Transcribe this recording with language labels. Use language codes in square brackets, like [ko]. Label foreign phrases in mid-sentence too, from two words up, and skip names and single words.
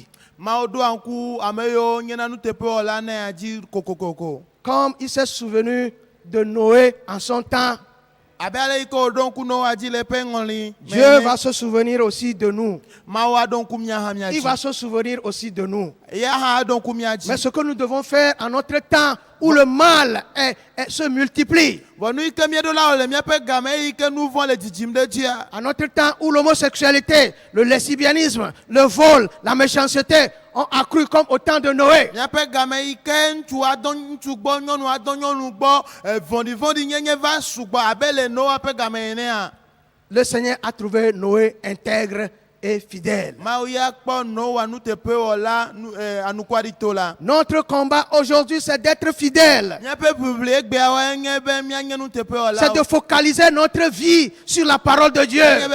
[ee] Mawu ɖoa ŋku ame yiwo nyena nuteƒewɔla nea dzi kokokoko. [fr] Comme il s'est souvenu de Noé en son temps, [ee] Abe ale yi ke wòɖo ŋku Noa dzi le eƒe ŋɔli me [fr] Dieu [ee] ene. [fr] va se souvenir aussi de nous. [ee] Mawu aɖo ŋku mía hã mía [fr] Il va [ee] dzi. [fr] se souvenir aussi de nous. [ee] Ya hã aɖo ŋku mía [fr] Mais [ee] dzi. [fr] ce que nous devons faire en notre temps où le mal se multiplie, [ee] Vɔ nu yi ke míeɖo la le míaƒe game yi ke nu vɔ̃ le dzidzim ɖe dzia. [fr] en notre temps où l'homosexualité, le lesbianisme, le vol, la méchanceté ont accru comme au temps de Noé. [ee] Míaƒe game yi ke ŋutsu adɔ ŋutsu gbɔ, nyɔnu adɔ nyɔnu gbɔ, vɔ̃ɖivɔ̃ɖi nyenye va sugbɔ abe le Noa ƒe game enea. [fr] Le Seigneur a trouvé Noé intègre et fidèle. Notre combat aujourd'hui, c'est d'être fidèle. C'est de focaliser notre vie sur la parole de Dieu.